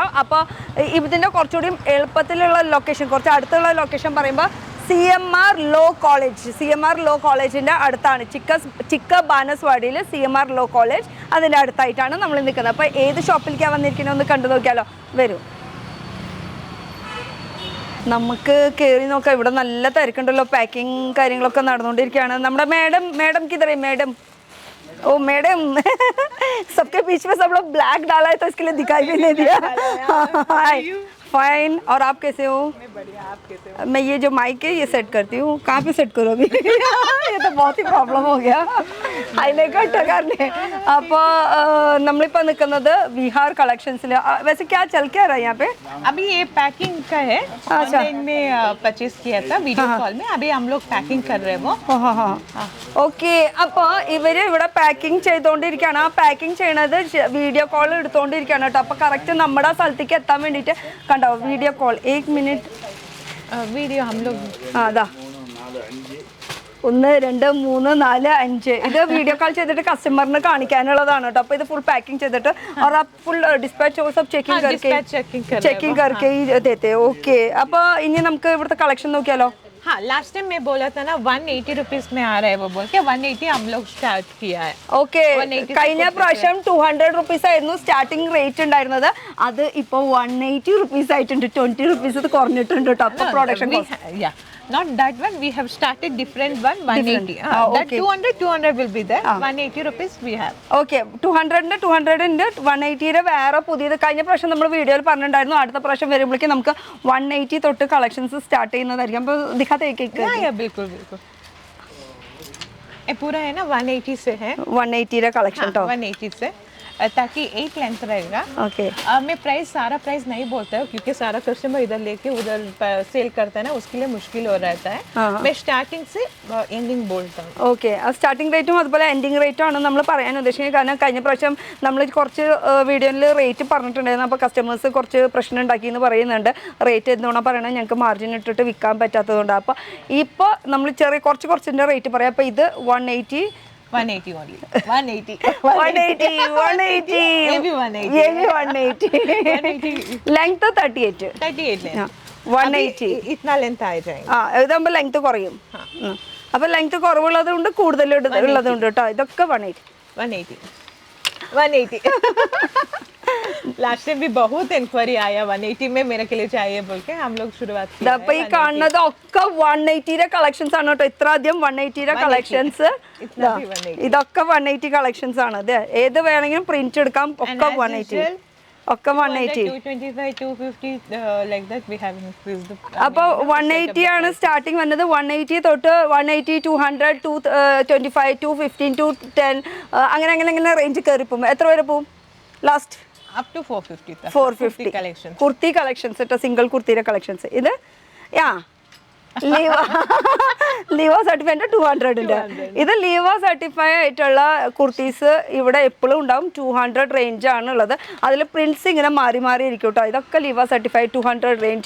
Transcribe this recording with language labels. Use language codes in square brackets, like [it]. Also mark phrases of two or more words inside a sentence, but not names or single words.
[ml] അപ്പോൾ ഇതിൻ്റെ കുറച്ചുകൂടി എളുപ്പത്തിലുള്ള ലൊക്കേഷൻ, കുറച്ച് അടുത്തുള്ള ലൊക്കേഷൻ പറയുമ്പോൾ CMR ലോ കോളേജിൻ്റെ അടുത്താണ്. ചിക്ക ബാനസ്വാടിയിൽ CMR ലോ കോളേജ്, അതിൻ്റെ അടുത്തായിട്ടാണ് നമ്മൾ നിൽക്കുന്നത്. അപ്പോൾ ഏത് ഷോപ്പിലേക്കാണ് വന്നിരിക്കുന്നത് ഒന്ന് കണ്ടു നോക്കിയാലോ. വരൂ, നമുക്ക് കയറി നോക്കാം. ഇവിടെ നല്ല തിരക്കുണ്ടല്ലോ, പാക്കിങ് കാര്യങ്ങളൊക്കെ നടന്നുകൊണ്ടിരിക്കുകയാണ്. [hi] നമ്മുടെ मैडम किधर है मैडम? ओ मैडम सबके बीच में सब लोग ब्लैक डाला है तो इसके लिए दिखाई भी नहीं दिया. फाइन. और आप कैसे हो? मैं बढ़िया, आप कैसे हो? मैं ये जो माइक है ये सेट करती हूँ. कहाँ पे सेट करो अभी? ये तो बहुत ही प्रॉब्लम हो गया. അതിലേക്ക് करने. അപ്പോൾ നമ്മളിപ്പോൾ निकलते विहार कलेक्शंस. वैसे क्या चल क्या रहा है यहाँ पे? अभी ये पैकिंग का है. ऑनलाइन में परचेज किया था वीडियो कॉल में. अभी हम लोग पैकिंग कर रहे हैं वो. [ml] ഓക്കെ. അപ്പോൾ ഇവര് ഇവിടെ പാക്കിംഗ് ചെയ്തുകൊണ്ടിരിക്കുകയാണ്. ആ പാക്കിംഗ് ചെയ്യണത് വീഡിയോ കോൾ എടുത്തുകൊണ്ടിരിക്കുകയാണ് കേട്ടോ. അപ്പോൾ കറക്റ്റ് നമ്മുടെ സ്ഥലത്തേക്ക് എത്താൻ വേണ്ടിയിട്ട് കണ്ടോ വീഡിയോ കോൾ. 1 മിനിറ്റ് [hi] वीडियो हम लोग. [ml] അതാ 1 2 3 4 5 ഇത് വീഡിയോ കോൾ ചെയ്തിട്ട് കസ്റ്റമറിന് കാണിക്കാനുള്ളതാണ് കേട്ടോ. അപ്പോൾ ഇത് ഫുൾ പാക്കിംഗ് ചെയ്തിട്ട് [hi] और आप फुल डिस्पैच वो सब चेकिंग करके ही देते. ओके. [ml] അപ്പോൾ ഇനി നമുക്ക് ഇവിടുത്തെ കളക്ഷൻ നോക്കിയാലോ. [hi] हाँ, लास्ट टाइम मैं बोला था ना 180 रुपीस में आ रहा है, वो बोल के 180 हम लोग स्टार्ट किया है. [ml] ഓക്കെ. കഴിഞ്ഞ പ്രാവശ്യം 200 റുപ്പീസ് ആയിരുന്നു സ്റ്റാർട്ടിംഗ് റേറ്റ് ഉണ്ടായിരുന്നത്. അത് ഇപ്പോൾ 180 റുപ്പീസ് ആയിട്ടുണ്ട്. 20 റുപ്പീസ് ഇത് കുറഞ്ഞിട്ടുണ്ട് കേട്ടോ. അപ്പോൾ പ്രൊഡക്ഷൻ [en] not that one, we have started different one 180. That 200 will be there. 180 rupees we have. [ml] ഓക്കെ. 200 ഉണ്ട് 180 വേറെ പുതിയത് കഴിഞ്ഞ പ്രാവശ്യം നമ്മൾ വീഡിയോയിൽ പറഞ്ഞിട്ടുണ്ടായിരുന്നു. അടുത്ത പ്രാവശ്യം വരുമ്പോഴേക്കും നമുക്ക് 180 തൊട്ട് കളക്ഷൻസ് സ്റ്റാർട്ട് ചെയ്യുന്നതായിരിക്കും. അപ്പോൾ ദിഖാത്തെ [hi] बिल्कुल. ये पूरा है ना 180 से है. [ml] 180 കളക്ഷൻ കേട്ടോ. [hi] 180 से, ताकि 8 लेंथ रहेगा. ओके. मैं सारा प्राइस नहीं बोलता हूँ क्योंकि सारा कस्टमर इधर लेके उधर सेल करता है ना, उसके लिए मुश्किल हो रहता है. मैं स्टार्टिंग से एंडिंग बोलता हूँ. [ml] ഓക്കെ. ആ സ്റ്റാർട്ടിംഗ് റേറ്റും അതുപോലെ എൻഡിങ് റേറ്റും ആണ് നമ്മൾ പറയാൻ ഉദ്ദേശിക്കുന്നത്. കാരണം കഴിഞ്ഞ പ്രാവശ്യം നമ്മൾ കുറച്ച് വീഡിയോയിൽ റേറ്റ് പറഞ്ഞിട്ടുണ്ടായിരുന്നു. അപ്പോൾ കസ്റ്റമേഴ്സ് കുറച്ച് പ്രശ്നം ഉണ്ടാക്കി എന്ന് പറയുന്നുണ്ട്. റേറ്റ് എന്തുകൊണ്ടാണ് പറയണത്, ഞങ്ങൾക്ക് മാർജിൻ ഇട്ടിട്ട് വിൽക്കാൻ പറ്റാത്തതുകൊണ്ട്. അപ്പോൾ ഇപ്പോൾ നമ്മൾ കുറച്ചിൻ്റെ റേറ്റ് പറയാം. അപ്പോൾ ഇത് 180 [en] only. 180. Maybe 180. Length 38 180. [hi] इतना लेंथ आ जाएगा. [ml] ഇതാകുമ്പോൾ ലെങ്ത് കുറയും. അപ്പോൾ ലെങ്ത് കുറവുള്ളത് കൊണ്ട് കൂടുതൽ ഉള്ളതുണ്ട് കേട്ടോ. ഇതൊക്കെ 180. लास्ट टाइम भी बहुत इंक्वायरी आया 180 में मेरे के लिए चाहिए बोल के हम लोग शुरुआत की. അപ്പോൾ ഈ കാണുന്നത് ഒക്കെ 180 കളക്ഷൻസ് ആണ് കേട്ടോ. ഇത്ര അധികം 180 കളക്ഷൻസ്. ഇതൊക്കെ 180 കളക്ഷൻസ് ആണ്. ഇത് ഏത് വേണമെങ്കിലും പ്രിന്റ് എടുക്കാം. ഒക്കെ 180. [en] 225 250 like that we have increased. [ml] അപ്പോൾ 180 ആണ് സ്റ്റാർട്ടിംഗ് വന്നത്. 180 തൊട്ട് 180 200 225 215 210 അങ്ങനെ റേഞ്ച് കയറി പോകും. എത്ര വരെ പോകും ലാസ്റ്റ്? [en] up to 450 450 collections. [ml] കുർത്തി കളക്ഷൻസ് കേട്ടോ. സിംഗിൾ കുർത്തിയുടെ കളക്ഷൻസ്. ഇത് ലീവ സർട്ടിഫൈ 200 ഉണ്ട്. ഇത് ലീവ സർട്ടിഫൈ ആയിട്ടുള്ള കുർത്തീസ് ഇവിടെ എപ്പോഴും ഉണ്ടാവും. 200 റേഞ്ച് ആണ് ഉള്ളത്. അതിൽ പ്രിന്റ്സ് ഇങ്ങനെ മാറി ഇരിക്കും കേട്ടോ. ഇതൊക്കെ ലീവ സർട്ടിഫൈ 200 റേഞ്ച്.